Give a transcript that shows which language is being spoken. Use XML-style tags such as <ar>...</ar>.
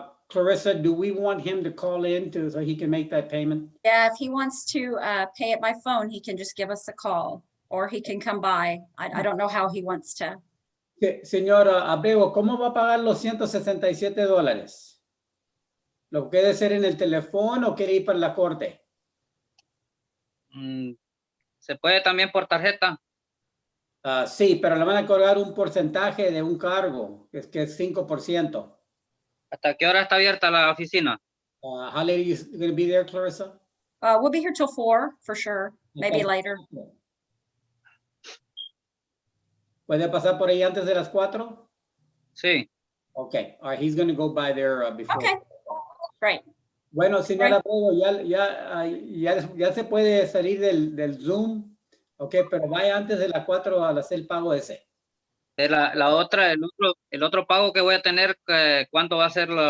<en>Clarissa, do we want him to call in so he can make that payment? Yeah, if he wants to pay it by phone, he can just give us a call or he can come by. I don't know how he wants to.</en> <es>Señora Abrego, ¿cómo va a pagar los $167? ¿Lo quiere hacer en el teléfono o quiere ir para la corte? ¿Se puede también por tarjeta? Sí, pero le van a cobrar un porcentaje de un cargo, que es 5%. ¿Hasta qué hora está abierta la oficina?</es> <en>How late are you going to be there, Clarissa? We'll be here till 4 for sure, maybe Okay. later.</en> <es>¿Puede pasar por ahí antes de las 4? Sí.</es> <en>Okay, all right, he's going to go by there before. Okay, great.</en> <es>Bueno, señora Abrego, ya se puede salir del Zoom, ok, pero vaya antes de las 4 al hacer el pago ese. La otra, el otro pago que voy a tener, ¿cuánto va a ser</es>